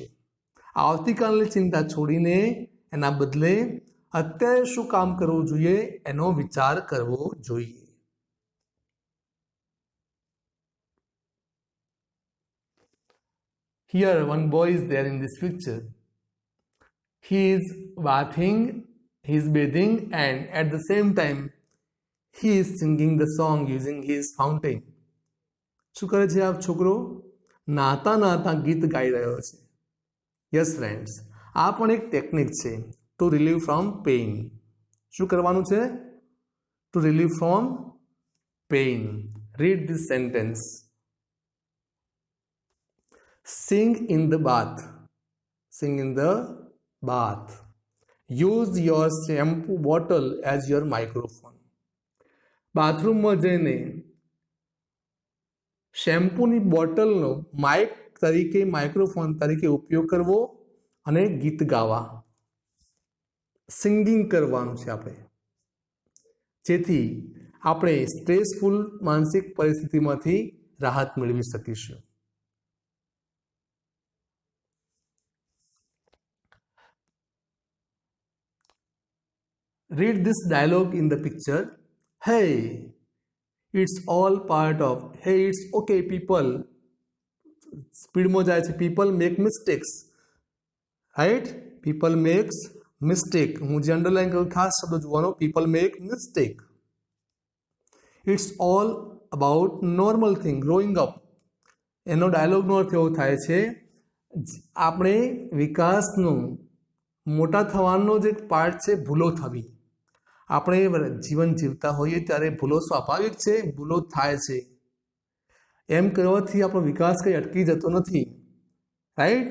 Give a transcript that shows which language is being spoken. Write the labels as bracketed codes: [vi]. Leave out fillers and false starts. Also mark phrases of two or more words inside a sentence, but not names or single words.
[gu] આવતીકાલની ચિંતા છોડીને એના બદલે અત્યારે શું કામ કરવું જોઈએ એનો વિચાર કરવો જોઈએ. [en] Here one boy is there in this picture. He is bathing, he is bathing, and at the same time he is singing the song using his fountain. [gu] શું કરે છે આ છોકરો? નાતા નાતા ગીત ગાઈ રહ્યો છે. [en] yes friends, [gu] આ પણ એક ટેકનિક છે [en] to relieve from pain. [gu] શું કરવાનું છે? [en] to relieve from pain. read this sentence. Sing in the bath. Sing in the bath. Use your shampoo bottle as your microphone. [gu] બાથરૂમમાં જઈને શેમ્પૂની બોટલનો માઇક તરીકે, માઇક્રોફોન તરીકે ઉપયોગ કરવો અને ગીત ગાવા, સિંગિંગ કરવાનું છે આપણે, જેથી આપણે સ્ટ્રેસફુલ માનસિક પરિસ્થિતિમાંથી રાહત મેળવી શકીશું. [en] Read this dialogue in the picture. Hey, it's all part of. Hey, it's okay, people. Speed mo [gu] જાય છે. [en] People make mistakes, right? People makes mistake. [gu] હું જે અંડરલાઈન કરું ખાસ શબ્દ જોવાનો. [en] People make mistake. It's all about normal thing. Growing up. [gu] એનો ડાયલોગનો અર્થ એવો થાય છે, આપણે વિકાસનો, મોટા થવાનો જે પાર્ટ છે ભૂલો થવી. આપણે જીવન જીવતા હોઈએ ત્યારે ભૂલો સ્વાભાવિક છે, ભૂલો થાય છે. એમ કરવાથી આપણો વિકાસ કંઈ અટકી જતો નથી, રાઈટ?